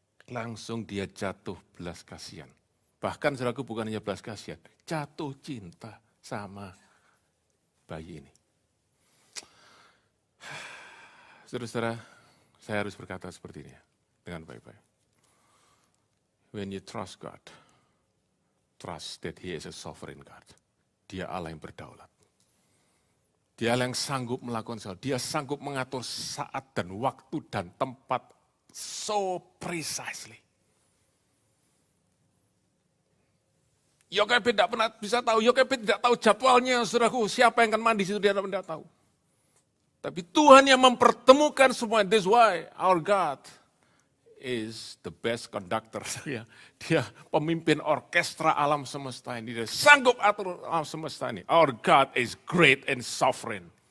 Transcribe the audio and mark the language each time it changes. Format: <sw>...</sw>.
<id>Langsung dia jatuh belas kasihan. Bahkan, saudaraku, bukan hanya belas kasihan, jatuh cinta sama bayi ini. Saudara-saudara, saya harus berkata seperti ini ya, dengan baik-baik.</id> <en>When you trust God, trust that He is a sovereign God.</en> <id>Dia Allah yang berdaulat. Dia Allah yang sanggup melakukan sesuatu. Dia sanggup mengatur saat dan waktu dan tempat</id> <en>so precisely.</en> <id>Yokebed tidak pernah bisa tahu. Yokebed tidak tahu jadwalnya, saudaraku. Siapa yang akan mandi situ dia tidak tahu. Tapi Tuhan yang mempertemukan semua.</id> <en>That's why our God is the best conductor.</en> <id>Dia pemimpin orkestra alam semesta ini. Dia sanggup atur alam semesta ini.</id> <en>Our God is great and sovereign.</en>